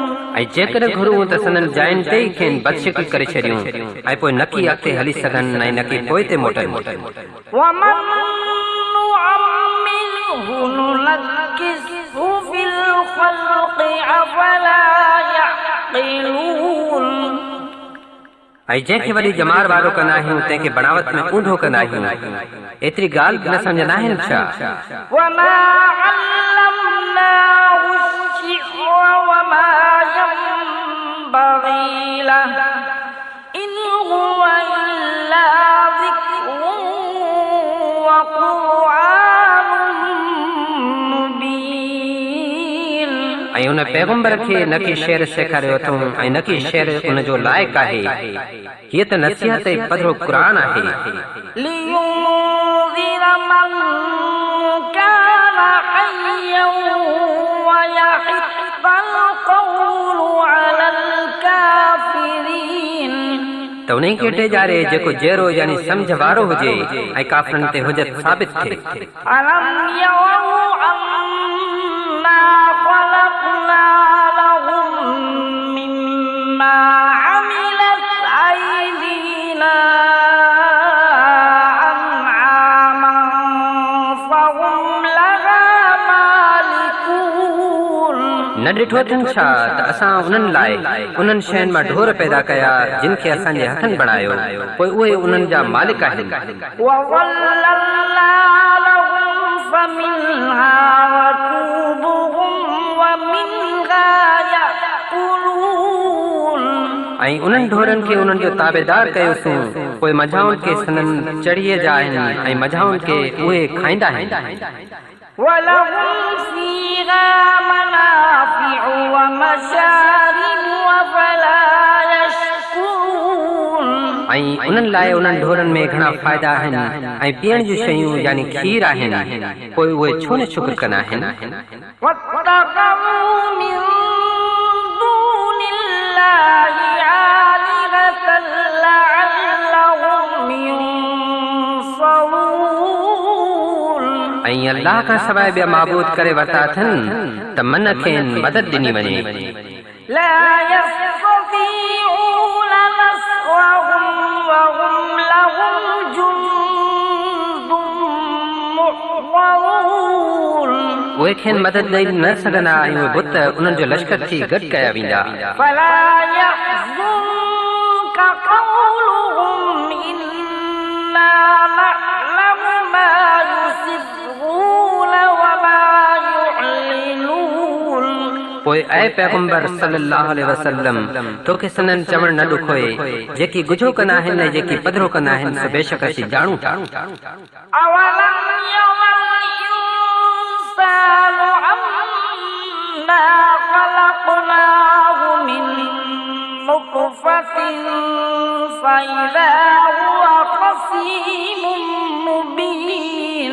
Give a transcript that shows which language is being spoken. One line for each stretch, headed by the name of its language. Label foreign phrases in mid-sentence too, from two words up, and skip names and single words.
Sindhi: ऐं जेकर घुरूं त संदन जाइन ते ई खेनि बदशिकल करे छॾियूं ऐं पोइ नकी अॻिते हली सघनि ऐं नकी पोइ ते मोटनि
Arabic: ومن نعمره ننكسه في الخلق أفلا يعقلون
Sindhi: ऐं जंहिंखे वरी जमार वारो कंदा आहियूं तंहिंखे बनावत में ऊंधो कंदा आहियूं एतिरी ॻाल्हि बि न सम्झंदा आहिनि छा
Arabic: وما علمناه الشعر وما ينبغي له إن هو إلا ذكر وقرآن مبين
Sindhi: ऐं उन पैगंबर खे न की शेर सेखारियो अथऊं ऐं न की शेर उन जो लाइक़ु आहे हीअ त नसीहत ऐं पधरो क़ुरान आहे
Arabic: لينذر من كان حيا ويحق القول على الكافرين
Sindhi: त उन खे टेजारे जेको जहिड़ो यानी सम्झ वारो हुजे ऐं काफ़रनि ते हुजत साबित थिए
Arabic: ألم يروا أنا خلقنا لهم مما عملت أيدينا أنعاما فهم لها مالكون
Sindhi: न ॾिठो अथनि छा त असां उन्हनि लाइ उन्हनि शयुनि मां ढोर पैदा कया जिन खे असांजे हथनि बणायो पोइ उहे उन्हनि जा मालिक आहिनि
Arabic: وظللنا لهم فمنها ركوبهم ومنها يأكلون
Sindhi: ऐं उन्हनि ढोरनि खे उन्हनि जो ताबेदार कयोसीं पोइ मझाउनि खे सननि चढ़ीअ जा आहिनि ऐं मझाउनि खे उहे खाईंदा आहिनि
Arabic: ولهم فيها منافع ومشارب أفلا يشكرون
Sindhi: ऐं उन्हनि लाइ उन्हनि ढोरनि में घणा फ़ाइदा आहिनि ऐं पीअण जूं शयूं यानी खीर आहिनि पोइ उहे छो न शुक्र कंदा आहिनि
Arabic: واتخذوا من دون الله آلهة لعلهم ينصرون
Sindhi: ऐं अल्लाह खां सवाइ ॿिया माबूद करे वरिता अथनि त मन खेनि मदद ॾिनी वञे
Arabic: لا يستطيعون نصرهم وهم لهم جند محضرون
Sindhi: उहे खेनि मदद ॾेई न सघंदा ऐं उहे बुत उन्हनि जो लश्कर थी गॾु कया वेंदा
Arabic: فلا يحزنك قولهم إنا نعلم ما يسرون وما يعلنون
Sindhi: पोइ ऐं पैगंबर
Arabic: صلى الله عليه وسلم
Sindhi: तोखे सननि चवण न ॾुखोए जेकी गुझो कंदा आहिनि ऐं जेकी पधरो कंदा आहिनि सो बेशक असीं ॼाणूं था
Arabic: أولم ير الإنسان أنا خلقناه من نطفة فإذا هو خصيم مبين